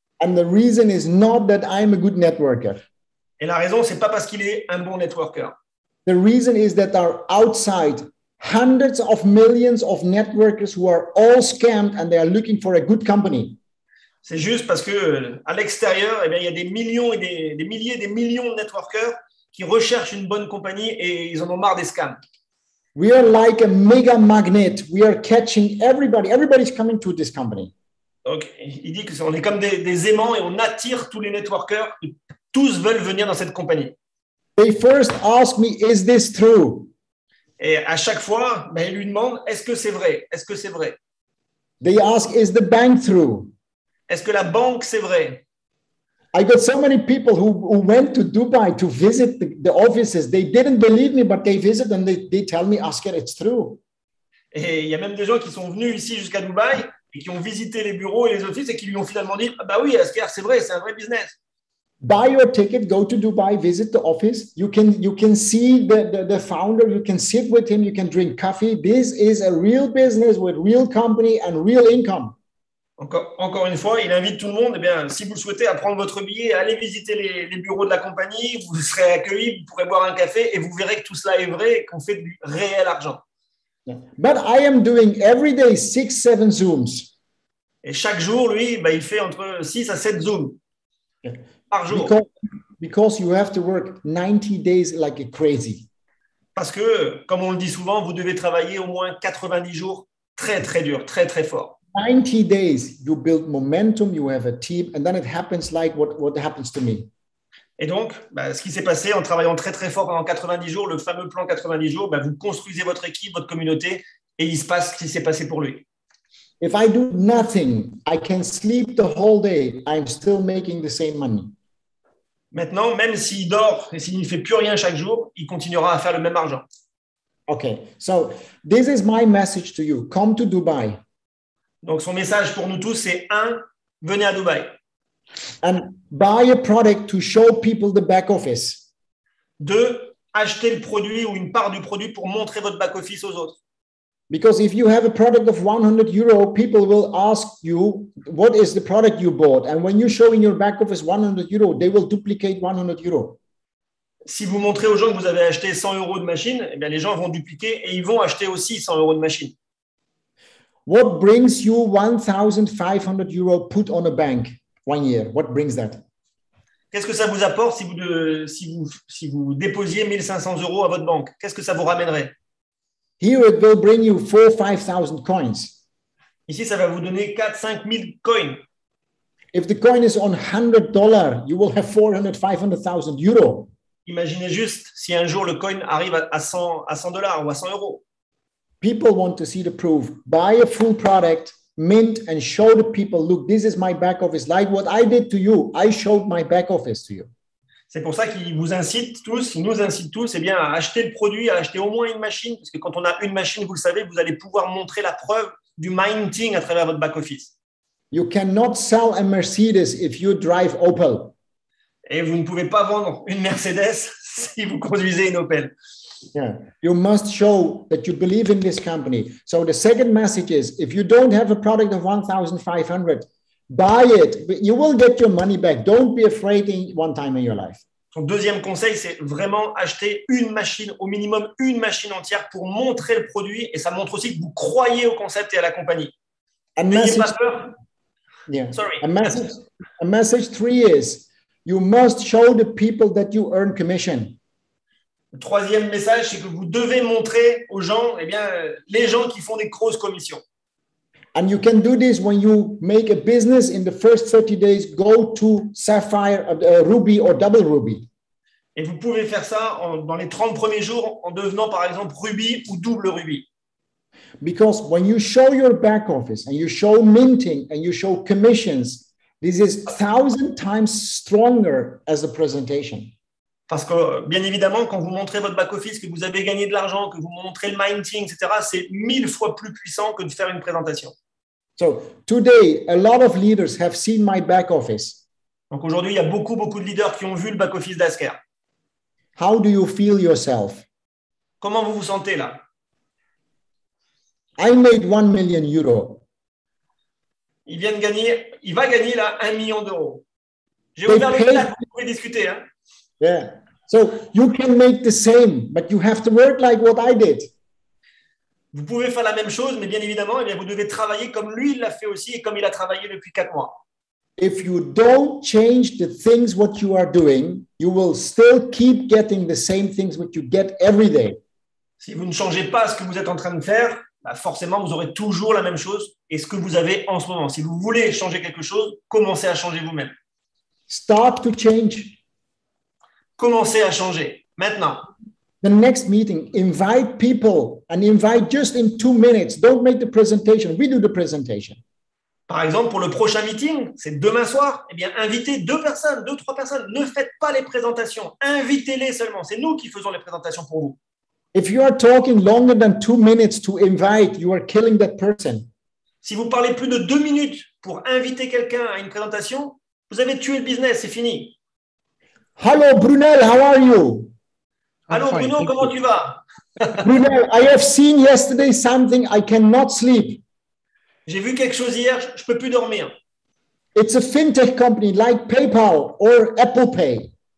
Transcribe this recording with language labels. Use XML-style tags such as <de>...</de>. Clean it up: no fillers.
<en>And the reason is not that I'm a good networker.</en> <fr>Et la raison, c'est pas parce qu'il est un bon networker.</fr> <en>The reason is that there are outside hundreds of millions of networkers who are all scammed and they are looking for a good company.</en> <fr>C'est juste parce que à l'extérieur, eh bien, il y a des millions et des milliers, des millions de networkers qui recherchent une bonne compagnie et ils en ont marre des scams.</fr> <en>We are like a mega magnet. We are catching everybody. Everybody's coming to this company.</en> <fr>Donc, il dit qu'on est comme des aimants et on attire tous les networkers. Tous veulent venir dans cette compagnie.</fr> <en>They first ask me, is this true?</en> <fr>Et à chaque fois, il lui demande, est-ce que c'est vrai? Est-ce que c'est vrai?</fr> <en>They ask, is the bank true?</en> <fr>Est-ce que la banque, c'est vrai?</fr> <en>I got so many people who went to Dubai to visit the offices. They didn't believe me, but they visit and they tell me, Oscar, it's true.</en> <fr>Et il y a même des gens qui sont venus ici jusqu'à Dubaï et qui ont visité les bureaux et les offices et qui lui ont finalement dit, ah bah oui, Asker, c'est vrai, c'est un vrai business.</fr> <en>Buy your ticket, go to Dubai, visit the office. You can see the founder, you can sit with him, you can drink coffee. This is a real business with real company and real income.</en> <fr>Encore une fois, il invite tout le monde. Eh bien, si vous souhaitez à prendre votre billet, allez visiter les bureaux de la compagnie, vous serez accueillis, vous pourrez boire un café et vous verrez que tout cela est vrai et qu'on fait du réel argent.</fr> <en>Yeah. But I am doing every day 6-7 Zooms.</en> <fr>Et chaque jour, lui, il fait entre 6 à 7 Zooms par jour.</fr> <en>Because you have to work 90 days like crazy.</en> <fr>Parce que, comme on le dit souvent, vous devez travailler au moins 90 jours très, très dur, très, très fort.</fr> <en>90 days, you build momentum, you have a team, and then it happens like what happens to me.</en> <fr>Et donc, ce qui s'est passé en travaillant très, très fort pendant 90 jours, le fameux plan 90 jours, vous construisez votre équipe, votre communauté, et il se passe ce qui s'est passé pour lui.</fr> <en>If I do nothing, I can sleep the whole day. I'm still making the same money.</en> <fr>Maintenant, même s'il dort et s'il ne fait plus rien chaque jour, il continuera à faire le même argent.</fr> <en>Okay, so this is my message to you. Come to Dubai.</en> <fr>Donc, son message pour nous tous, c'est 1, venez à Dubaï.</fr> <en>And buy a product to show people the back office.</en> <fr>2, achetez le produit ou une part du produit pour montrer votre back-office aux autres.</fr> <en>Because if you have a product of 100 euro, people will ask you, what is the product you bought? And when you show in your back office 100 euro, they will duplicate 100 euro.</en> <fr>Si vous montrez aux gens que vous avez acheté 100 euros de machine, eh bien, les gens vont dupliquer et ils vont acheter aussi 100 euros de machine.</fr> <en>What brings you 1,500 euro put on a bank 1 year? What brings that?</en> <fr>Qu'est-ce que ça vous apporte si vous déposiez 1 500 euros à votre banque? Qu'est-ce que ça vous ramènerait?</fr> <en>Here it will bring you 4,000-5,000 coins.</en> <fr>Ici, ça va vous donner 4 000 5 000 coins.</fr> <en>If the coin is on $100, you will have 400,000-500,000 euro.</en> <fr>Imaginez juste si un jour le coin arrive à 100 dollars ou à 100 euros.</fr> <en>People want to see the proof. Buy a full product, mint, and show the people, look, this is my back office. Like what I did to you, I showed my back office to you.</en> <fr>C'est pour ça qu'il nous incite tous, à acheter le produit, à acheter au moins une machine, parce que quand on a une machine, vous le savez, vous allez pouvoir montrer la preuve du minting à travers votre back-office.</fr> <en>You cannot sell a Mercedes if you drive Opel.</en> <fr>Et vous ne pouvez pas vendre une Mercedes si vous conduisez une Opel.</fr> <en>Yeah. You must show that you believe in this company. So the second message is, if you don't have a product of 1,500, buy it. You will get your money back. Don't be afraid one time in your life.</en> <fr>Son deuxième conseil, c'est vraiment acheter une machine, au minimum une machine entière pour montrer le produit. Et ça montre aussi que vous croyez au concept et à la compagnie. N'ayez pas peur.</fr> <en>Yeah. Sorry. A message 3 is, you must show the people that you earn commission.</en> <fr>Le troisième message, c'est que vous devez montrer aux gens, les gens qui font des grosses commissions.</fr> <en>And you can do this when you make a business in the first 30 days, go to Sapphire, Ruby or Double Ruby.</en> <fr>Et vous pouvez faire ça dans les 30 premiers jours en devenant par exemple Ruby ou Double Ruby.</fr> <en>Because when you show your back office and you show minting and you show commissions, this is 1,000 times stronger as a presentation.</en> <fr>Parce que, bien évidemment, quand vous montrez votre back-office, que vous avez gagné de l'argent, que vous montrez le minting, etc., c'est 1000 fois plus puissant que de faire une présentation.</fr> <en>So today, a lot of leaders have seen my back office.</en> <fr>Donc aujourd'hui, il y a beaucoup de leaders qui ont vu le back-office d'Asker.</fr> <en>How do you feel yourself?</en> <fr>Comment vous vous sentez là?</fr> <en>I made 1 million euro.</en> <fr>Il va gagner là 1 million d'euros. J'ai ouvert le chat, vous pouvez discuter. Hein?</fr> <en>Yeah. So you can make the same, but you have to work like what I did.</en> <fr>Vous pouvez faire la même chose, mais bien évidemment, vous devez travailler comme lui, il l'a fait aussi et comme il a travaillé depuis 4 mois.</fr> <en>If you don't change the things what you are doing, you will still keep getting the same things what you get every day.</en> <fr>Si vous ne changez pas ce que vous êtes en train de faire, forcément, vous aurez toujours la même chose et ce que vous avez en ce moment. Si vous voulez changer quelque chose, commencez à changer vous-même.</fr> <en>Start to change.</en> <fr>Commencez à changer maintenant.</fr> <en>The next meeting, invite people and invite just in 2 minutes. Don't make the presentation. We do the presentation.</en> <fr>Par exemple, pour le prochain meeting, c'est demain soir, eh bien, invitez 2 personnes, 2, 3 personnes. Ne faites pas les présentations. Invitez-les seulement. C'est nous qui faisons les présentations pour vous.</fr> <en>If you are talking longer than 2 minutes to invite, you are killing that person.</en> <fr>Si vous parlez plus de 2 minutes pour inviter quelqu'un à une présentation, vous avez tué le business, c'est fini.</fr> <en>Hello, Brunel, how are you?</en> <fr>Allô,</fr> <en>fine,</en> <fr>Bruno,</fr> <en>thank</en> <fr>comment</fr> <en>you.</en> <fr>tu vas?</fr> <en>Brunel, I have seen yesterday something I cannot sleep.</en> <fr>J'ai vu quelque chose hier, je ne peux plus dormir.</fr> <en>It's a fintech company like PayPal or Apple Pay.</en>